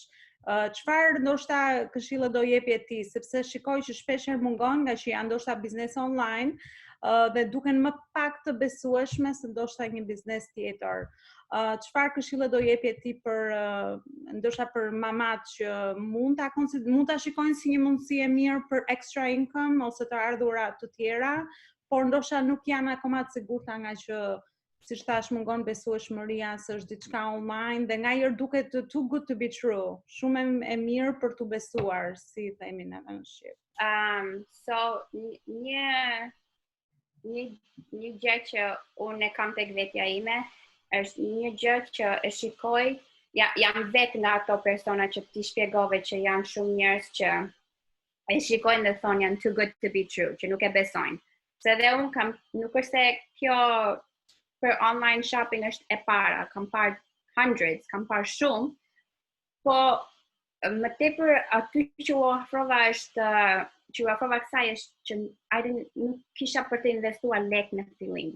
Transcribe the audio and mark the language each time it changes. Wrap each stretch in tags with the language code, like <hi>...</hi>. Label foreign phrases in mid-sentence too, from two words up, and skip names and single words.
<sq>Çfarë ndoshta këshilla do jepje ti, sepse shikoj që shpesh herë mungon nga që janë ndoshta biznese online dhe duken më pak të besueshme se ndoshta një biznes tjetër. Çfarë këshilla do jepje ti për ndoshta për mamat që mund ta shikojnë si një mundësi e mirë për</sq> <en>extra income</en> <sq>ose të ardhura të tjera, por ndoshta nuk janë akoma të sigurta nga që siç thash mungon besueshmëria se është diçka online dhe ngaherë duket</sq> <en>too good to be true.</en> <sq>Shumë e mirë për t'u besuar, si themi ne në shqip. So një gjë që unë e kam tek vetja ime është një gjë që e shikoj, jam vetë nga ato persona që ti shpjegove që janë shumë njerëz që e shikojnë dhe thonë janë</sq> <en>too good to be true,</en> <sq>që nuk e besojnë. Se dhe unë kam, nuk është se kjo për</sq> <en>online shopping</en> <sq>është e para, kam parë hundreds, kam parë shumë, po më tepër aty që u ofrova kësaj është që nuk kisha për të investuar lek në fillim.</sq>